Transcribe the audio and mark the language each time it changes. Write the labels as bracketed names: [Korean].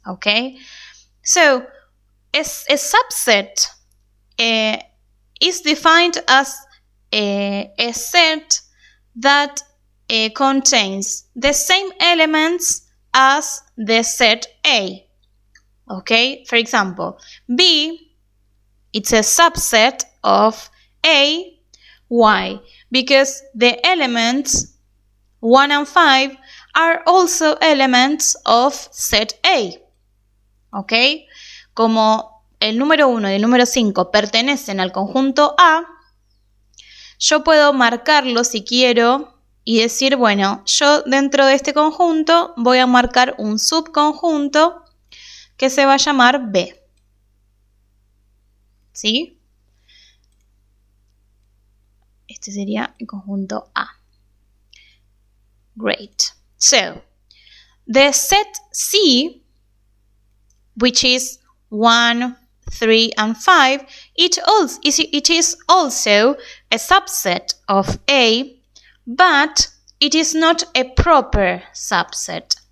[English] Okay, so a subset is defined as a set that contains the same elements as the set A. Okay, for example, B, it's a subset of A. Why? Because the elements 1 and 5 are also elements of set A. [Spanish] Okay, como el número 1 y el número 5 pertenecen al conjunto A, yo puedo marcarlo si quiero y decir, bueno, yo dentro de este conjunto voy a marcar un subconjunto que se va a llamar B. ¿Sí? Este sería el conjunto A. [English] Great. So, the set C, which is 1, 3, and 5, it is also a subset of A, but it is not a proper subset.